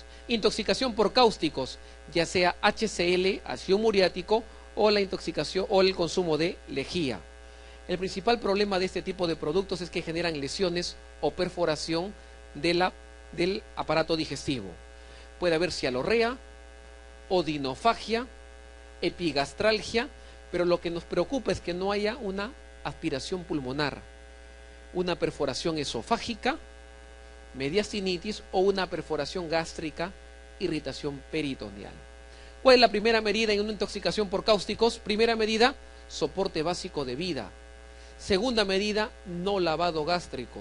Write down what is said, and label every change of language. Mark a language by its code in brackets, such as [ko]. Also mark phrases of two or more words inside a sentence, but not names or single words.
[es] Intoxicación por cáusticos, ya sea HCl, ácido muriático, o la intoxicación o el consumo de lejía. El principal problema de este tipo de productos es que generan lesiones o perforación del aparato digestivo. Puede haber cialorrea, odinofagia, epigastralgia, pero lo que nos preocupa es que no haya una aspiración pulmonar, una perforación esofágica, mediastinitis o una perforación gástrica, irritación peritoneal. ¿Cuál es la primera medida en una intoxicación por cáusticos? Primera medida, soporte básico de vida. Segunda medida, no lavado gástrico.